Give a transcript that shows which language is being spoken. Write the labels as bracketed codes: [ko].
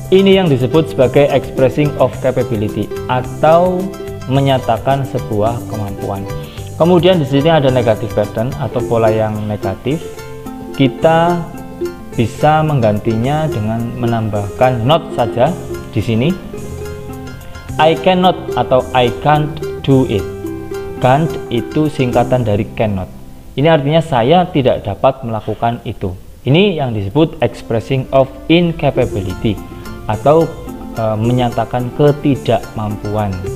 [id] Ini yang disebut sebagai [en] expressing of capability [id] atau menyatakan sebuah kemampuan. Kemudian di sini ada [en] negative pattern [id] atau pola yang negatif. Kita bisa menggantinya dengan menambahkan not saja di sini. [en] I cannot [id] atau [en] I can't do it. [id] Can't itu singkatan dari cannot. Ini artinya saya tidak dapat melakukan itu. Ini yang disebut [en] expressing of incapability [id] atau menyatakan ketidakmampuan.